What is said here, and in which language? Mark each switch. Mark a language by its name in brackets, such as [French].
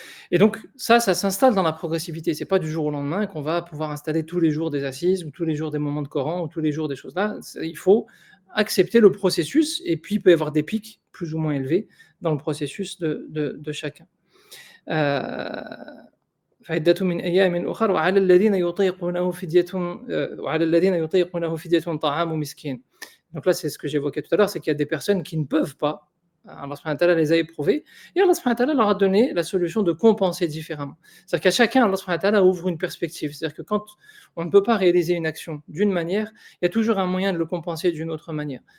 [French] Et donc ça s'installe dans la progressivité. C'est pas du jour au lendemain qu'on va pouvoir installer tous les jours des assises ou tous les jours des moments de Coran ou tous les jours des choses là. Il faut accepter le processus et puis il peut y avoir des pics plus ou moins élevés dans le processus de chacun. [Arabic] فعدة من أيام أخر وعلى الذين يطيقونه فدية طعام مسكين. [French] Donc là, c'est ce que j'évoquais tout à l'heure, c'est qu'il y a des personnes qui ne peuvent pas. Allah subhanahu wa ta'ala les a éprouvés et Allah subhanahu wa ta'ala leur a donné la solution de compenser différemment. C'est-à-dire qu'à chacun, Allah subhanahu wa ta'ala ouvre une perspective. C'est-à-dire que quand on ne peut pas réaliser une action d'une manière, il y a toujours un moyen de le compenser d'une autre manière.